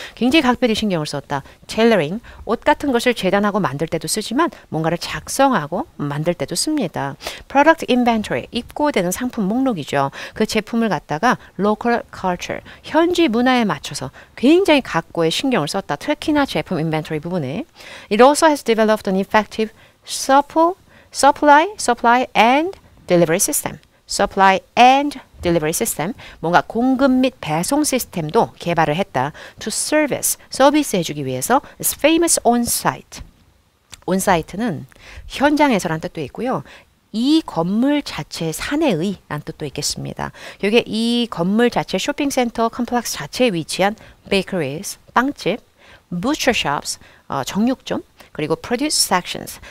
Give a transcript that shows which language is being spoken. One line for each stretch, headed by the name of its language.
Korean: 굉장히 각별히 신경을 썼다. tailoring, 옷 같은 것을 재단하고 만들 때도 쓰지만 뭔가를 작성하고 만들 때도 씁니다. product inventory, 입고되는 상품 목록이죠. 그 제품을 갖다가 local culture, 현지 문화에 맞춰서 굉장히 각고의 신경을 썼다. 특히나 제품 inventory 부분에.
English: It also has developed an effective supply and delivery system. supply and delivery system.
Korean: 뭔가 공급 및 배송 시스템도 개발을 했다.
English: to service,
Korean: 서비스 해주기 위해서
English: is famous on-site.
Korean: on-site는 현장에서란 뜻도 있고요. 이 건물 자체의 사내의 란 뜻도 있겠습니다. 여기에 이 건물 자체 쇼핑센터 컴플렉스 자체에 위치한 bakeries, 빵집, butcher shops, 정육점, 그리고 produce sections.